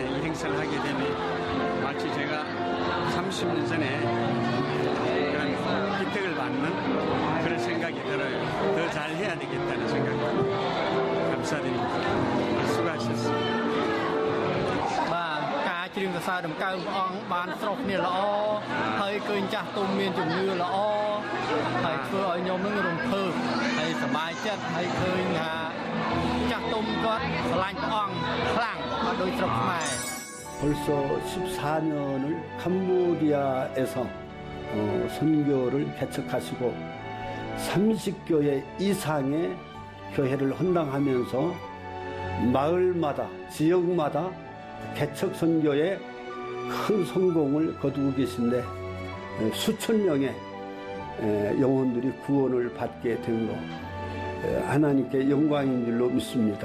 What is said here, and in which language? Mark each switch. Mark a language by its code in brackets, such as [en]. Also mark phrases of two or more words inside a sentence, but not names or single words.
[ko] 이 행사를 하게 되면 마치 제가 30년 전에 그런 혜택을 받는 그런 생각이 대로 더 잘해야 되겠다는 생각입니다. 감사드립니다. 수고하셨습니다. [km] ការច្រៀងសរសើរដំណើរព្រះអង្គបានស្រស់គ្នាល្អហើយឃើញចាស់ទុំមានជំនឿល្អហើយធ្វើឲ្យខ្ញុំនឹងរំភើបហើយសប្បាយចិត្តហើយឃើញថាចាស់ទុំគាត់ស្រឡាញ់ព្រះអង្គខ្លាំងអត់ដូចស្រុកខ្មែរ [ko] 벌써 14년을 캄보디아에서 선교를 개척하시고 30교회 이상의 교회를 헌당하면서 마을마다 지역마다 개척 선교에 큰 성공을 거두고 계신데 수천 명의 영혼들이 구원을 받게 된 것 하나님께 영광인 줄로 믿습니다.